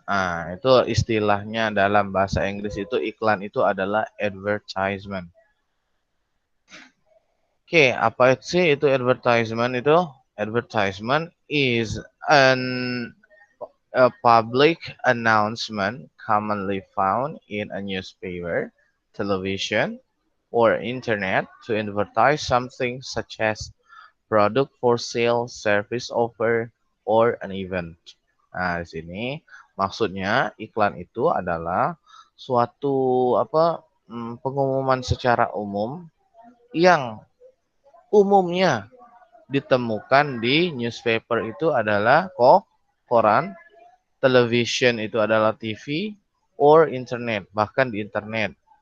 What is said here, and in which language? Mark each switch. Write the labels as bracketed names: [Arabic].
[Indonesian] Nah, itu istilahnya dalam bahasa Inggris itu iklan itu adalah advertisement. Oke, apa sih itu advertisement itu? [English] Advertisement is a public announcement commonly found in a newspaper, television, or internet to advertise something such as product for sale, service offer, or an event. [Indonesian] Nah, di sini maksudnya iklan itu adalah suatu pengumuman secara umum yang umumnya ditemukan di newspaper itu adalah koran, television itu adalah TV, [English] or internet, [Indonesian] bahkan di internet.